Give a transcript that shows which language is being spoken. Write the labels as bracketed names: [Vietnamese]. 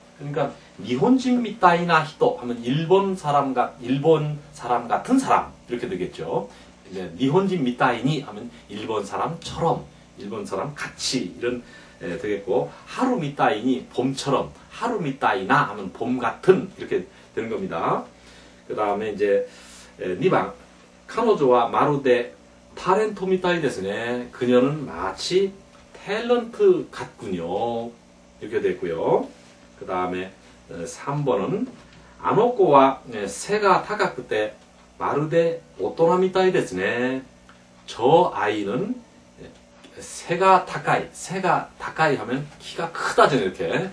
[Korean] 그러니까 니혼진 미타이나 히토 하면 일본 사람 같은 사람 이렇게 되겠죠. 이제 니혼진 미타이니 하면 일본 사람처럼, 일본 사람 같이 이런 되겠고, 하루 미타이니 봄처럼, 하루 미타이나 하면 봄 같은 이렇게 되는 겁니다. 그 다음에 이제 2번. [Japanese] 彼女はまるでタレントみたいですね. [Korean] 그녀는 마치 탤런트 같군요. 이렇게 됐고요. 그 다음에 3번은 아노코와 새가 타카쿠 때 마르데 오토나 미타이 데스 네. 저 아이는 새가 다카이 하면 키가 크다잖아요, 이렇게.